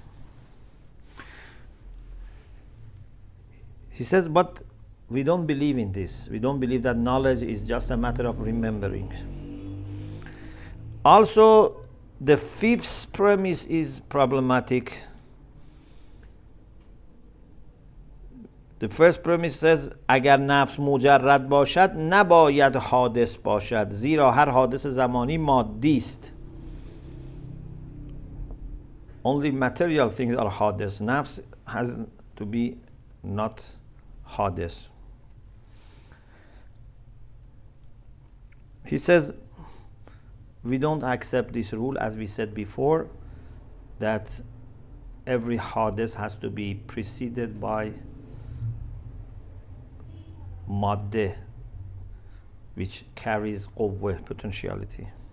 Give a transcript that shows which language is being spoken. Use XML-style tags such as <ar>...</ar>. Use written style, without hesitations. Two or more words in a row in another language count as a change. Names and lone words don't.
<en>He says, but we don't believe in this. We don't believe that knowledge is just a matter of remembering. Also, the fifth premise is problematic. The first premise says</en> <fa>اگر نفس مجرد باشد نباید حادث باشد زیرا هر حادث زمانی مادی است.</fa> <en>Only material things are حادث. نفس has to be not حادث. He says we don't accept this rule, as we said before, that every حادث has to be preceded by madde, which carries قوة, potentiality.</en>